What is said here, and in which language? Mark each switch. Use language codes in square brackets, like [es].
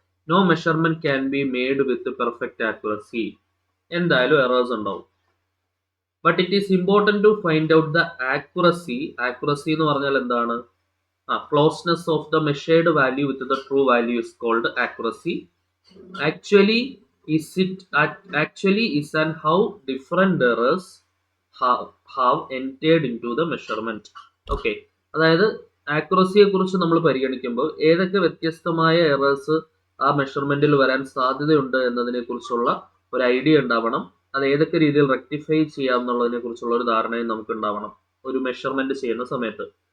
[en] No measurement can be made with perfect accuracy. [ml] എന്തായാലും errors ഉണ്ടാവും. [en] But it is important to find out the accuracy. [ml] Accuracy എന്ന് പറഞ്ഞാൽ എന്താണ്? [en] Closeness of the measured value with the true value is called accuracy. Actually is and how different errors have entered into the measurement. [ml] Okay, അതായത് ആക്യുറസിയെ കുറിച്ച് നമ്മൾ പരിഗണിക്കുമ്പോൾ ഏതൊക്കെ വ്യത്യസ്തമായ errors ആ മെഷർമെന്റിൽ വരാൻ സാധ്യതയുണ്ട് എന്നതിനെ കുറിച്ചുള്ള ഒരു ഐഡിയ ഉണ്ടാവണം. അത് ഏതൊക്കെ രീതിയിൽ റെക്ടിഫൈ ചെയ്യാം എന്നുള്ളതിനെ കുറിച്ചുള്ള ഒരു ധാരണയും നമുക്ക് ഉണ്ടാവണം ഒരു മെഷർമെന്റ് ചെയ്യുന്ന സമയത്ത്.